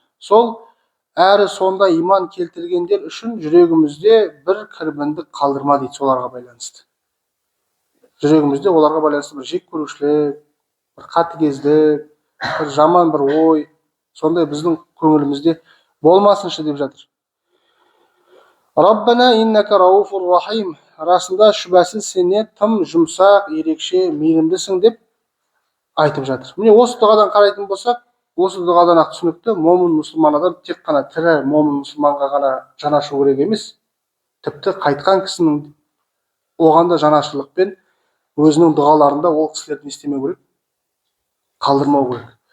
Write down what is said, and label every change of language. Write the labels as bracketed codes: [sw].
[kk] Сол әрі сонда иман келтіргендер үшін жүрегімізде бір кірбіңдік қалдырма дейді, соларға байланысты. Жүрегімізде оларға байланысты бір жек көрушілік, бір қатыгездік, бір жаман бір ой, сондай біздің көңілімізде болмасыншы деп жатыр. [ar] Раббана иннака рауфур рахим. [kk] Расында шүбәсіз сен тым жұмсақ, ерекше, мейірімдісің деп айтып жатыр. Міне осы дұғадан қарайтын болсақ, осы дұғадан ақ түсінікті, момын мұсылман адам тек қана тірі момын мұсылманға ғана жанашу керек емес, тіпті қайтқан кісінің оған да жанашырлықпен өзінің дұғаларында ол кісілерді істемеу керек, қалдырмау керек.